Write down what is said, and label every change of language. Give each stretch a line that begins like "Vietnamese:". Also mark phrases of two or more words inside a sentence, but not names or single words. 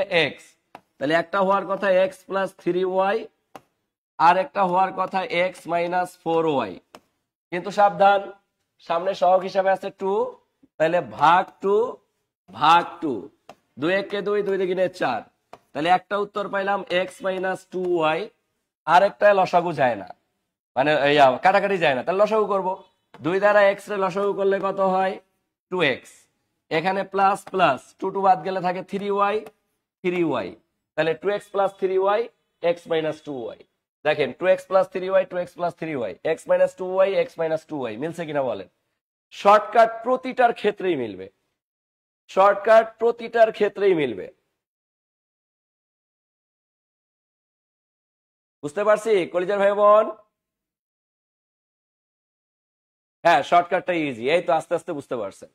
Bangla: x, তাহলে একটা হওয়ার কথা x + 3y, আর একটা হওয়ার কথা x - 4y, কিন্তু সাবধান সামনে সহগ হিসাবে আছে 2, তাহলে ভাগ 2 ভাগ 2, 2 একে 2, 2 দুগুণে 4, তাহলে একটা উত্তর পাইলাম x - 2y, আর একটা লসাগু যায় না, মানে কাটাকাটি যায় না, তাহলে লসাগু করব। 2 দ্বারা x রে লসাগু করলে কত হয়? 2x, এখানে প্লাস প্লাস 2 2 বাদ গেলে থাকে 3y, 3y, তাহলে 2x + 3y x - 2y। দেখেন 2x + 3y, 2x + 3y, x - 2y, x - 2y মিলছে কিনা বলেন? শর্টকাট প্রতিটার ক্ষেত্রেই মিলবে, শর্টকাট প্রতিটার ক্ষেত্রেই মিলবে। বুঝতে পারছি কলিজার ভাই বোন? হ্যাঁ, শর্টকাটটা ইজি, এই তো আস্তে আস্তে বুঝতে পারছেন।